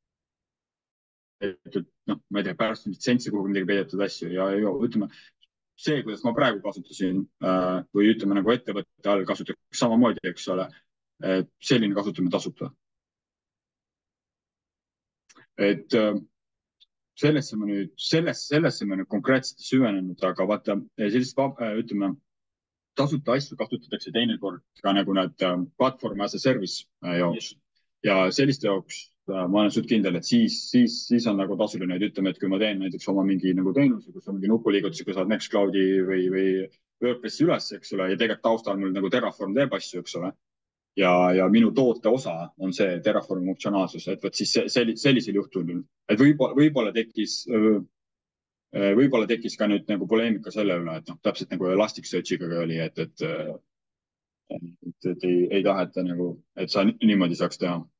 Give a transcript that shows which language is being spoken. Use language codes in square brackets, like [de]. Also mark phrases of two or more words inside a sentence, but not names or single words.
[et] et noh, ma ei tea, pärast litsentsi kuhugi midagi peidetud asju ja ütleme, see, kuidas ma praegu kasutasin või ütleme nagu ettevõtte all kasutatakse samamoodi, eks ole, et selline kasutamine tasuta. et sellesse ma nüüd konkreetselt ei süvenenud, aga vaata, sellist, ütleme, tasuta asju kasutatakse teinekord ka nagu need platvorm [en] as a service [et] jaoks ja selliste jaoks ma olen suht kindel, et siis on nagu tasuline, et ütleme, et kui ma teen näiteks oma mingi nagu teenuse, kus on mingi nupuliigutusega saad Nextcloudi või WordPressi üles, eks ole, ja tegelikult taustal mul nagu Terraform teeb asju, eks ole. ja minu toote osa on see Terraformi funktsionaalsus, et vot siis sellisel juhtul, et võib-olla tekkis ka nüüd nagu poleemika selle üle, et noh, täpselt nagu Elasticsearchiga oli, et ei taheta nagu, et sa niimoodi saaks teha.